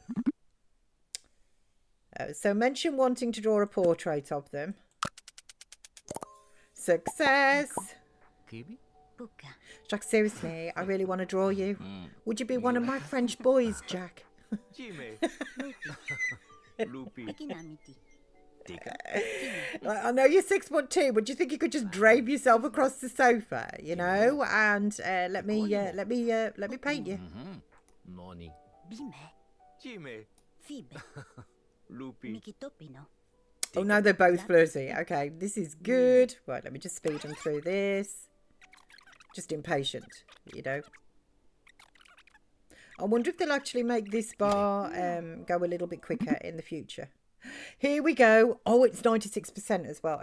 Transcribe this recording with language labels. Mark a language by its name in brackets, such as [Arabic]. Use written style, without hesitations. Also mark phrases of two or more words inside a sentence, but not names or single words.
[English] So mention wanting to draw a portrait of them. Success. Kibi. Puka. Jack, seriously, I really want to draw you. Would you be one of my French boys, Jack? Chime. Lupi. Pikinamiti. Tika. Like, I know you're 6'2", but do you think you could just drape yourself across the sofa, you know, and let me paint you? Noni. Bime. Chime. Fibe. Lupi. Mikitopino. Oh, no, they're both flirty. Okay, this is good. Right, let me just speed them through this. Just impatient, you know. I wonder if they'll actually make this bar go a little bit quicker in the future. Here we go. Oh, it's 96% as well.